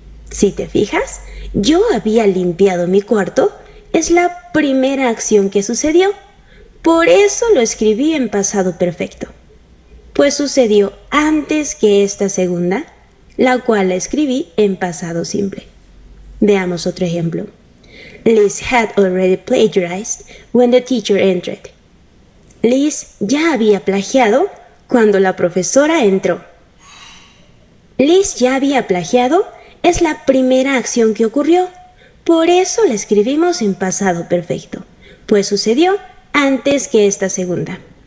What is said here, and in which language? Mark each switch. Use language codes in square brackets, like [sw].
[es] Si te fijas, yo había limpiado mi cuarto es la primera acción que sucedió. Por eso lo escribí en pasado perfecto. Pues sucedió antes que esta segunda, la cual la escribí en pasado simple. Veamos otro ejemplo. [en] Liz had already plagiarized when the teacher entered. [es] Liz ya había plagiado cuando la profesora entró. Liz ya había plagiado es la primera acción que ocurrió. Por eso la escribimos en pasado perfecto, pues sucedió antes que esta segunda.